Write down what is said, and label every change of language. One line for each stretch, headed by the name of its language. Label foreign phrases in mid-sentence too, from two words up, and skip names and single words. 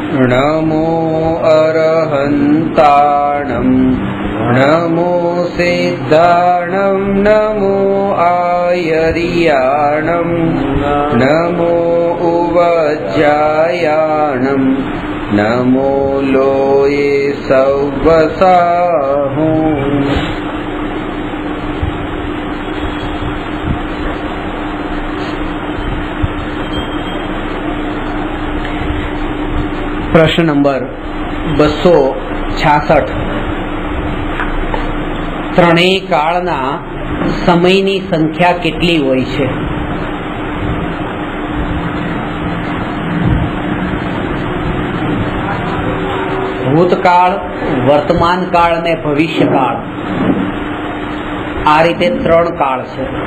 Prakrit languages: नमो अरहन्ताणं नमो सिद्धाणं नमो आयर्याणं नमो उवज्जायाणं नमो लोये सव्वसाहुं।
Hindi: प्रश्न नंबर 266।
Gujarati: ત્રણેય કાળના સમયની સંખ્યા કેટલી હોય છે? ભૂતકાળ, વર્તમાન કાળ અને ભવિષ્યકાળ, આ રીતે ત્રણ કાળ છે.